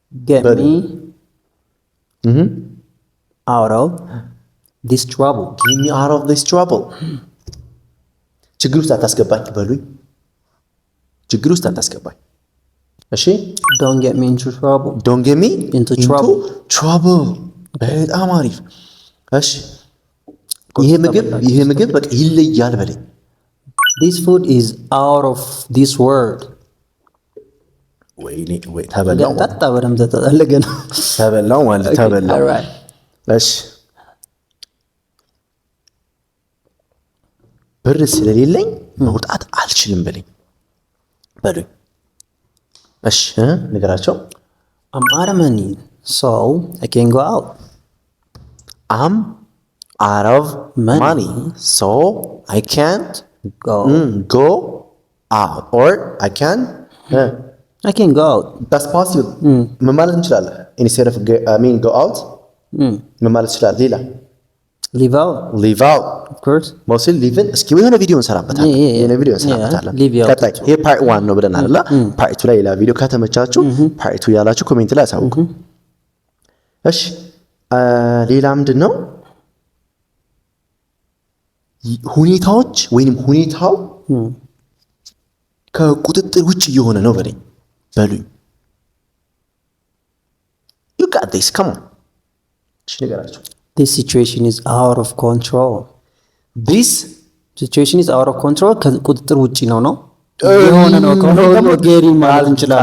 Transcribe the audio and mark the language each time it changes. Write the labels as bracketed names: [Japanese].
[English] get me out of this trouble get me out of this trouble [Amharic] ችግር ውስጥ አታስገባኝ በሉኝ ችግር ውስጥ አታስገባኝ እሺ [English] don't get me into trouble into [Amharic] trouble በጣም አሪፍ እሺ ይሄ ምግብ በቃ ይለያል በለኝ [English] this food is out of this world [Amharic] ወይ ተበላው ታጣ በደም ተጠለገ ነው ተበላው ማለት ተበላው እሺ ብር ስለሌለኝ መውጣት አልችልም በለኝ እሺ ንገራቸው [English] I'm out of money so I can go out I'm out of money so I can't go out or I can go out that's possible [Amharic] ምን ማለት እንችላለን [English] instead of go out [Amharic] ምን ማለት ይችላል ሌላ [English] leave out of course [Amharic] mostly leave እስኪ የሆነ ቪዲዮ እንሰራበታለን ቀጣይ ይሄ ፓርት 1 ነው ብለናል አይደል ፓርት 2 ላይ ሌላ ቪዲዮ ከተመቻችሁ ፓርት 2 ያላችሁ ኮሜንት ላይ አሳውቁ እሺ ሌላ ምንድን ነው? ሁኔታዎች ወይንም ሁኔታው ከቁጥጥር ውጭ እየሆነ ነው በሉኝ። [English] You got this, come on. [Amharic] እሺ ንገራቸው። [English] This situation is out of control. This situation is out of control [Amharic] ከቁጥጥር ውጪ ነው የሆነ ነው ከሆነ ጌሪ ማለት እንችላለን።